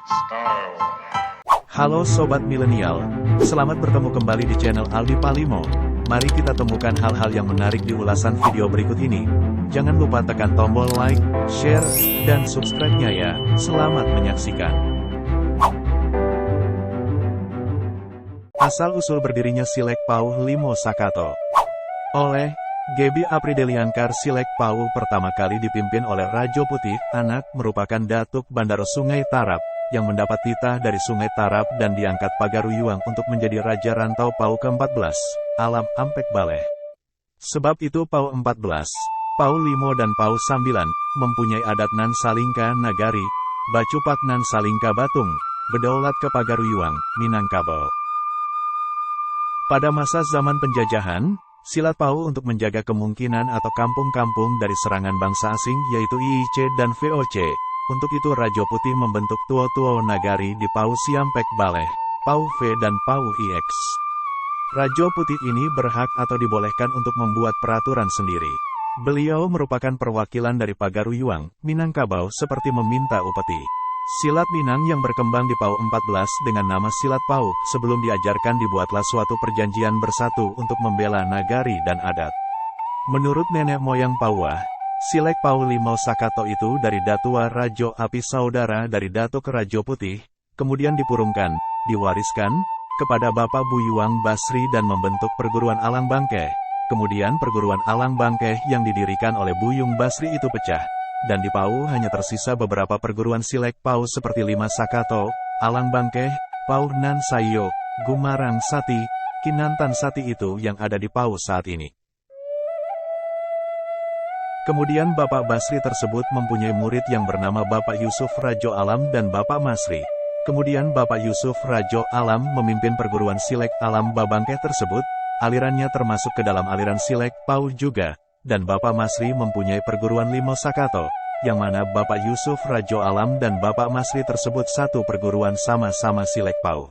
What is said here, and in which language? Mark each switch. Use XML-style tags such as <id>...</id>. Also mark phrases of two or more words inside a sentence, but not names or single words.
<id>Halo Sobat Milenial, selamat bertemu kembali di channel Aldi Palimo. Mari kita temukan hal-hal yang menarik di ulasan video berikut ini. Jangan lupa tekan tombol like, share, dan subscribe-nya ya. Selamat menyaksikan. Asal-usul berdirinya Silek Pauh Limo Sakato. Oleh Gebi Aprideliankar, Silek Pauh pertama kali dipimpin oleh Rajo Putih, anak merupakan Datuk Bandaro Sungai Tarap, yang mendapat titah dari Sungai Tarap dan diangkat Pagaruyuang untuk menjadi Raja Rantau Pauh ke-14, Alam Ampek Baleh. Sebab itu Pauh 14, Pauh Limo dan Pauh 9, mempunyai adat Nan Salingka Nagari, Bacupak Nan Salingka Batung, berdaulat ke Pagaruyuang, Minangkabau. Pada masa zaman penjajahan, silat Pauh untuk menjaga kemungkinan atau kampung-kampung dari serangan bangsa asing yaitu IIC dan VOC. Untuk itu Rajo Putih membentuk Tuo-Tuo Nagari di Pauh Siampek Baleh, Pauh V dan Pauh IX. Rajo Putih ini berhak atau dibolehkan untuk membuat peraturan sendiri. Beliau merupakan perwakilan dari Pagaruyuang, Minangkabau seperti meminta upeti. Silat Minang yang berkembang di Pauh 14 dengan nama Silat Pauh, sebelum diajarkan dibuatlah suatu perjanjian bersatu untuk membela nagari dan adat. Menurut nenek moyang Pauh, Silek Pauh Limo Sakato itu dari Datua Rajo Api saudara dari Datuk Rajo Putih, kemudian dipurungkan, diwariskan, kepada Bapak Buyuang Basri dan membentuk perguruan Alang Bangkeh. Kemudian perguruan Alang Bangkeh yang didirikan oleh Buyung Basri itu pecah, dan di Pauh hanya tersisa beberapa perguruan Silek Pauh seperti Lima Sakato, Alang Bangkeh, Pauh Nan Sayo, Gumarang Sati, Kinantan Sati itu yang ada di Pauh saat ini. Kemudian Bapak Basri tersebut mempunyai murid yang bernama Bapak Yusuf Rajo Alam dan Bapak Masri. Kemudian Bapak Yusuf Rajo Alam memimpin perguruan Silek Alam Babangkeh tersebut, alirannya termasuk ke dalam aliran Silek Pauh juga, dan Bapak Masri mempunyai perguruan Limo Sakato, yang mana Bapak Yusuf Rajo Alam dan Bapak Masri tersebut satu perguruan sama-sama Silek Pauh.</id>